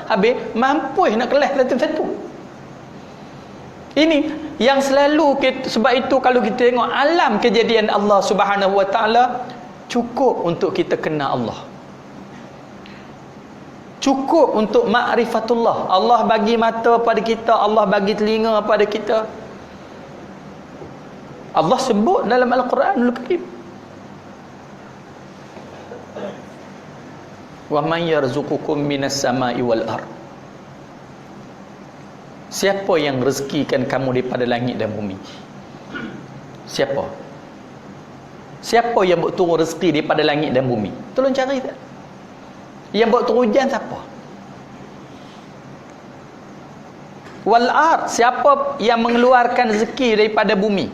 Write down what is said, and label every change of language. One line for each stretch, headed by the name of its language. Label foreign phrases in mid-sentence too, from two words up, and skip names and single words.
Malay: Habis mampu nak kelas satu-satu. Ini yang selalu sebab itu kalau kita tengok alam kejadian Allah
Arabic: سبحانه وتعالى,
Malay: cukup untuk kita kenal Allah. Cukup untuk ma'rifatullah. Allah bagi mata pada kita, Allah bagi telinga pada kita. Allah sebut dalam Al-Quranul Karim,
Arabic: ومن يرزقكم من السماء والأرض.
Malay: Siapa yang rezekikan kamu daripada langit dan bumi? Siapa? Siapa yang buat turun rezeki daripada langit dan bumi? Tolong cari tak? Yang buat turun hujan siapa?
Arabic: والأرض,
Malay: siapa yang mengeluarkan rezeki daripada bumi?